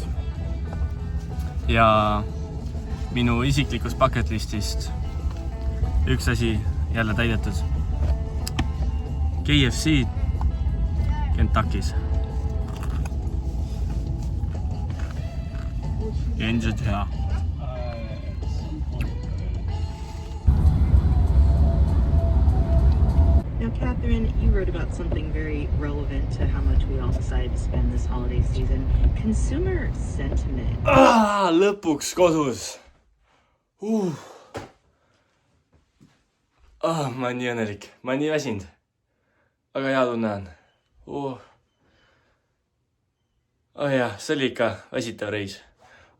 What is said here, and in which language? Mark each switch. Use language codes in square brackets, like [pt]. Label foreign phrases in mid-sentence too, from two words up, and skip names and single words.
[et] Ja minu isiklikust bucketlistist üks asi jälle täidetud. KFC Kentuckys. Enjoyed hea. [en] Now, Catherine, you wrote about something very relevant to how much we all decided to spend this holiday season. Consumer sentiment. [et] Lõpuks kodus. Ma olen nii õnnelik. Ma olen nii väsinud. Aga hea tunne on. Jah, see oli ikka väsitav reis.